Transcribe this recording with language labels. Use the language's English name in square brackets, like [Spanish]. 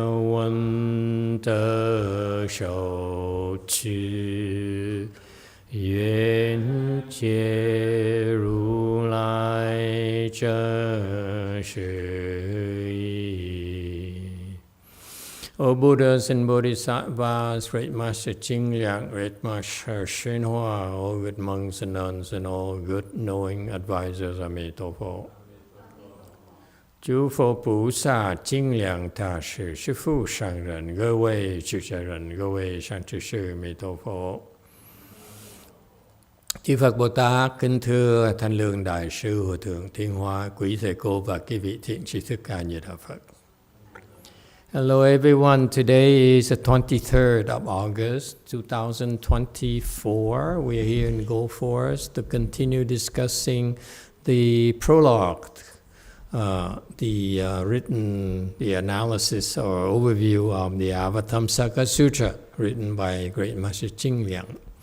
[Chinese] 闻得受持，愿解如来真实义。 [English] O Buddhas and Bodhisattvas, Great Master Jing Liang, Great Master Shenhua, all good monks and nuns, and all good knowing advisors, Amitabha. [Chinese] 诸佛菩萨、精良大士、师父上人、各位出家人、各位善知識, 彌陀佛. [Vietnamese] Chư Phật Bồ Tát kính thưa Thanh Lương Đại sư Hòa thượng Thiên Hoa, quý thầy cô và quý vị thiện tri thức A Di Đà Phật. [English] Hello everyone, today is the 23rd of August 2024. We are here in Gold Forest to continue discussing the prologue, the analysis or overview of the Avatamsaka Sutra written by Great Master Jing Liang.